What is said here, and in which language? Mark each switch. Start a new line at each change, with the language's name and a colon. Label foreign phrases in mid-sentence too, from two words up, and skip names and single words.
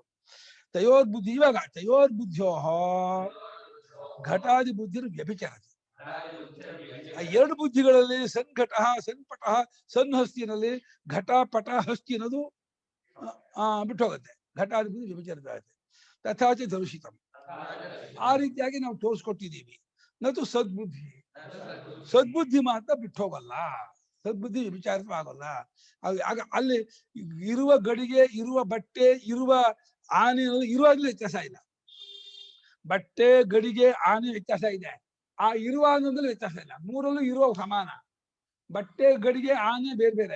Sanskrit: ತಯೋರ್ಬುದ್ಧಿ ಇವಾಗ ತಯೋರ್ಬುದ್ಧಿಯೋ ಘಟಾದಿ ಬುದ್ಧಿ ವ್ಯಭಿಚಾರ.
Kannada: ಆ ಎರಡು ಬುದ್ಧಿಗಳಲ್ಲಿ ಸನ್ಘಟ ಸನ್ಪಟ ಸನ್ಹಸ್ತಿನಲ್ಲಿ ಘಟ ಪಟ ಹಸ್ತಿ ಅನ್ನೋದು ಬಿಟ್ಟು ಹೋಗುತ್ತೆ. ಘಟಾದಿ ಬುದ್ಧಿ ವ್ಯಭಿಚಾರ ಆಗುತ್ತೆ.
Sanskrit: ತಥಾಚ ದರುಷಿತಂ
Kannada: ಆ ರೀತಿಯಾಗಿ ನಾವು ತೋರಿಸ್ಕೊಟ್ಟಿದ್ದೀವಿ.
Sanskrit: ನತು ಸದ್ಬುದ್ಧಿ
Kannada: ಸದ್ಬುದ್ಧಿ ಮಾತ್ರ ಬಿಟ್ಟು ಹೋಗಲ್ಲ, ಸದ್ಬುದ್ಧಿ ವಿಚಾರಿತವಾಗಲ್ಲ. ಆಗ ಅಲ್ಲಿ ಇರುವ ಗಡಿಗೆ ಇರುವ ಬಟ್ಟೆ ಇರುವ ಆನೆ ಇರುವಾಗಲೂ ವ್ಯತ್ಯಾಸ ಇಲ್ಲ. ಬಟ್ಟೆ ಗಡಿಗೆ ಆನೆ ವ್ಯತ್ಯಾಸ ಇದೆ, ಆ ಇರುವ ಅನ್ನೋದ್ರಲ್ಲಿ ವ್ಯತ್ಯಾಸ ಇಲ್ಲ. ಮೂರಲ್ಲೂ ಇರುವ ಸಮಾನ. ಬಟ್ಟೆ ಗಡಿಗೆ ಆನೆ ಬೇರೆ ಬೇರೆ.